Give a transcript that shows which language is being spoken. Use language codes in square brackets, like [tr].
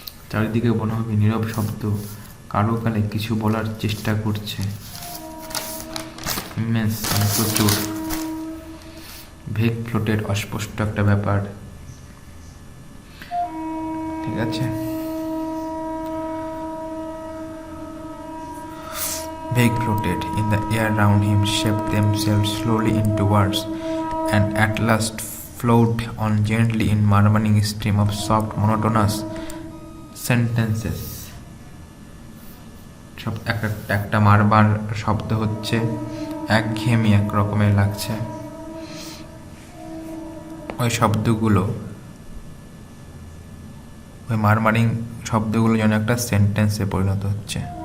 [bn] চারিদিকে মনে হবে নীরব শব্দ কালো কালে কিছু বলার চেষ্টা করছে। ইমেন্স মানে প্রচুর, ভেগ ফ্লোটেড অস্পষ্ট একটা ব্যাপার, ঠিক আছে। [en] Vague floated in the air round him, shaped themselves slowly into words, and at last flowed on gently in murmuring stream of soft monotonous sentences. [bn] সব একটা মারবার শব্দ হচ্ছে, একঘেয়েমি এক রকমের লাগছে। ওই শব্দগুলো, ওই মারমারিং শব্দগুলো যেন একটা সেন্টেন্সে পরিণত হচ্ছে।